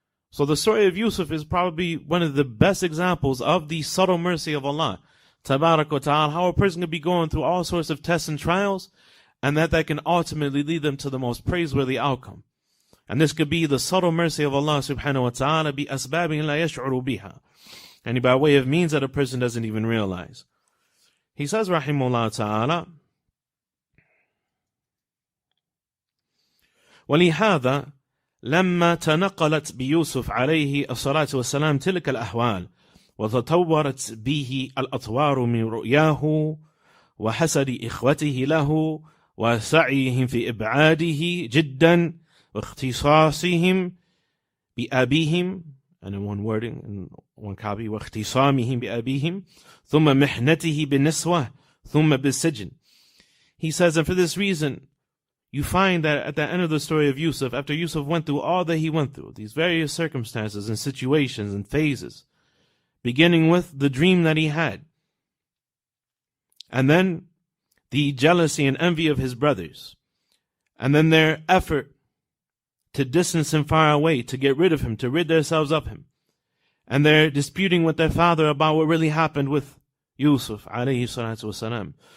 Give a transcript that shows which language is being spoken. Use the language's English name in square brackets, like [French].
[English] So the story of Yusuf is probably one of the best examples of the subtle mercy of Allah Tabarak wa Ta'ala, how a person can be going through all sorts of tests and trials, and that can ultimately lead them to the most praiseworthy outcome. And this could be the subtle mercy of Allah subhanahu wa ta'ala [Arabic] bi asbabin la yash'uru biha, [English] and by way of means that a person doesn't even realize. He says, rahimahullah ta'ala, [Arabic] وَلِهَذَا لما تنقلت بيوسف عليه الصلاة والسلام تلك الأحوال وتطورت به الأطوار من رؤياه وحسد إخوته له وسعيهم في إبعاده جدا واختصاصهم بأبيهم, [English] and in one wording, in one copy, [Arabic] واختصامهم بأبيهم ثم محنته بالنسوة ثم بالسجن. [English] He says, and for this reason, you find that at the end of the story of Yusuf, after Yusuf went through all that he went through, these various circumstances and situations and phases, beginning with the dream that he had, and then the jealousy and envy of his brothers, and then their effort to distance him far away, to get rid of him, to rid themselves of him, and they're disputing with their father about what really happened with Yusuf alayhi salatu wasalam.